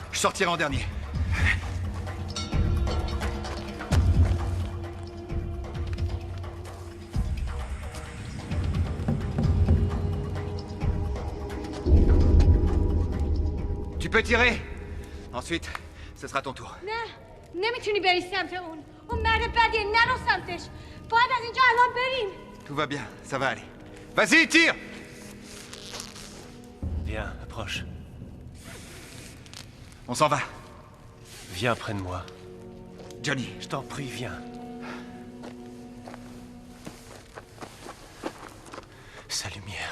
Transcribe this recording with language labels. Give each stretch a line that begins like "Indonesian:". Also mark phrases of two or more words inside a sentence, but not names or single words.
French: Je sortirai en dernier. Tu peux tirer. Ensuite, ce sera ton tour.
Persian: نه نمیتونی بری سمت اون مرد بدیه. نرو سمتش. باید از اینجا الان بریم.
French: Tout va bien, ça va aller. Vas-y, tire! Viens, approche. On s'en va. Viens près de moi. Johnny. Je t'en prie, viens. Sa lumière.